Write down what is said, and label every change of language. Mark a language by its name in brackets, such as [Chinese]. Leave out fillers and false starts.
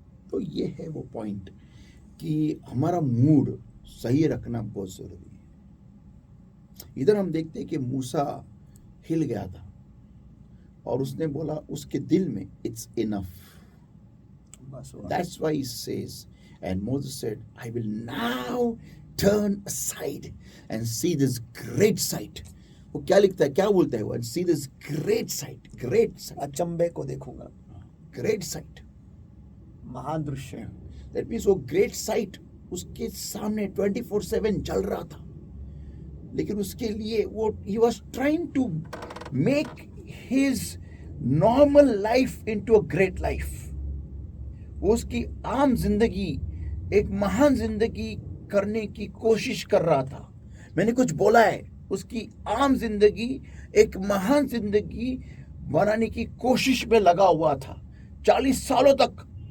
[Hindi] तो ये है वो पॉइंट कि हमारा मूड सही रखना बहुत जरूरी है। इधर हम देखते हैं कि मूसा हिल गया था और उसने बोला उसके दिल में, [English] It's enough. That's why he says, and Moses said, I will now turn aside and see this great sight. [Hindi] वो क्या लिखता है, क्या बोलता है वो, [English] and see this great sight, [Hindi] great sight, अचंबे को देखूंगा, [English] great sight, [Hindi] महान दृश्य। [English] that means [Hindi] वो great sight उसके सामने 24/7 चल रहा था। लेकिन उसके लिए वो [English] he was trying to make his normal life into a great life. [Hindi] वो उसकी आम जिंदगी एक महान जिंदगी करने की कोशिश कर रहा था। मैंने कुछ बोला है, उसकी आम जिंदगी एक महान जिंदगी बनाने की कोशिश में लगा हुआ था 40 सालों तक।